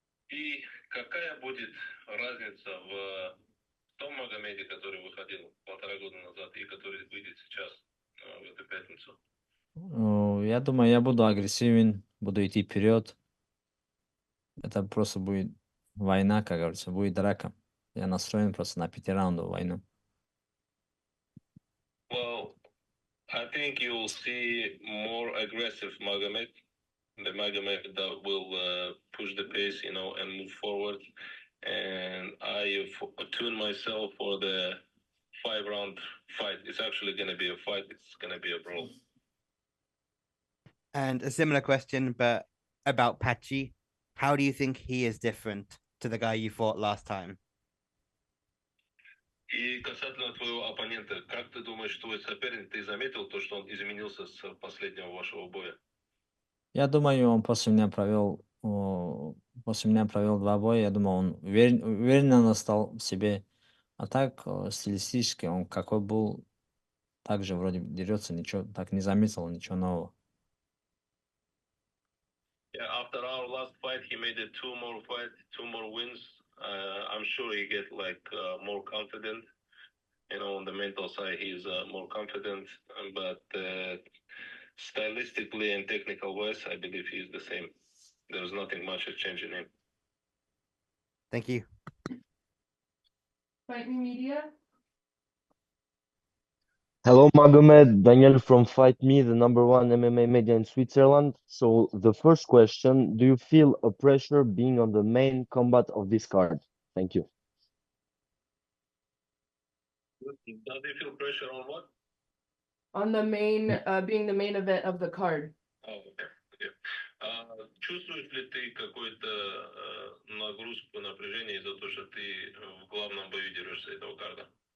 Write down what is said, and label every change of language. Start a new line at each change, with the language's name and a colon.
Russian: И какая будет разница в том Магомеде, который выходил 1,5 года назад и который выйдет сейчас в эту пятницу? Я думаю, я буду агрессивен, буду идти вперед. Это просто будет война, как говорится, будет драка. Я настроен просто на 5-раундовую войну.
English: Well, I think you'll see more aggressive Magomed. The Magomed that will push the pace, and move forward. And I tune myself for the 5-round fight. It's actually going to be a fight. It's going to be a brawl. And a similar question, but about Pachy. How do you think he is different to the guy you fought last time?
Russian: И касательно твоего оппонента, как ты думаешь, твой соперник, ты заметил то, что он изменился с последнего вашего боя? Я думаю, он после меня провел 2 боя. Я думаю, он уверенно стал в себе. А так, стилистически, он какой был, также вроде дерется, ничего, так не заметил, ничего нового.
English: Yeah, after our last fight, he made it 2 more wins. I'm sure he get more confident. On the mental side, he's more confident. But stylistically and technical wise, I believe he's the same. There's nothing much a change in him. Thank you. Fight Me Media. Hello, Magomed. Daniel from Fight Me, the #1 MMA media in Switzerland. So the first question, do you feel a pressure being on the main combat of this card? Thank you. Does he feel pressure on what? On the main, being the main event of the card. Oh, okay.
Russian: Чувствуешь ли ты какую-то нагрузку, напряжение из-за того, что ты в главном бою дерешься этого карда?